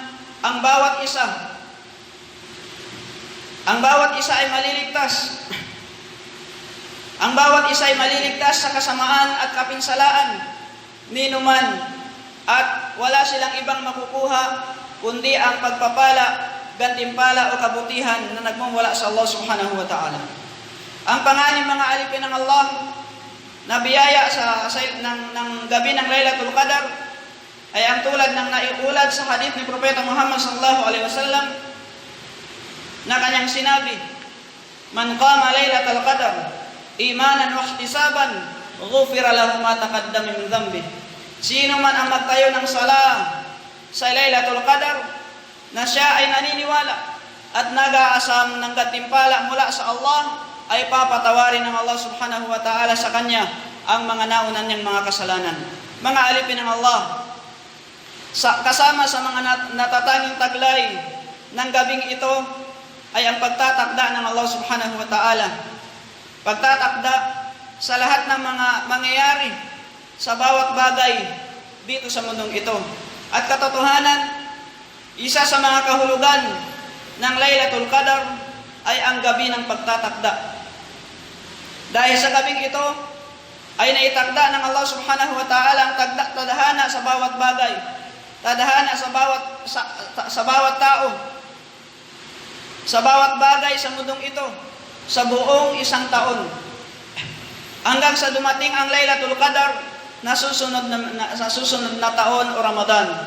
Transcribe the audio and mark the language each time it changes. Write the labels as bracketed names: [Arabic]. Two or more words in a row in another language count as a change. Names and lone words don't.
[Filipino] Ang bawat isa ay maliligtas. Ang bawat isa ay maliligtas sa kasamaan at kapinsalaan ni numan, at wala silang ibang makukuha kundi ang pagpapala, gantimpala o kabutihan na nagmumula sa Allah [Arabic] سبحانه وتعالى. [Filipino] Ang panganim mga alipin ng Allah na biyaya ng gabi ng Laylatul Qadar ay ang tulad ng naiulat sa hadith ni Propeta Muhammad [Arabic] صلى الله عليه وسلم [Filipino] na kanyang sinabi, [Arabic] من قام ليلة القدر إيمانا واحتسابا غفر له ما تقدم من ذنبه. [Filipino] Sino man ang magtayo ng sala sa Laylatul Qadar na siya ay naniniwala at nag-aasam ng gantimpala mula sa Allah, ay papatawarin ng Allah [Arabic] سبحانه وتعالى [Filipino] sa kanya ang mga naunan niyang mga kasalanan. Mga alipin ng Allah, kasama sa mga natatanging taglay ng gabing ito ay ang pagtatakda ng Allah [Arabic] سبحانه وتعالى. [Filipino] Pagtatakda sa lahat ng mga mangyayari sa bawat bagay dito sa mundong ito. At katotohanan, isa sa mga kahulugan ng Laylatul Qadar ay ang gabi ng pagtatakda. Dahil sa gabing ito ay naitakda ng Allah [Arabic] سبحانه وتعالى [Filipino] ang tadhana sa bawat bagay, tadhana sa bawat tao, sa bawat bagay sa mundong ito, sa buong isang taon, hanggang sa dumating ang Laylatul Qadar na susunod na taon o Ramadan.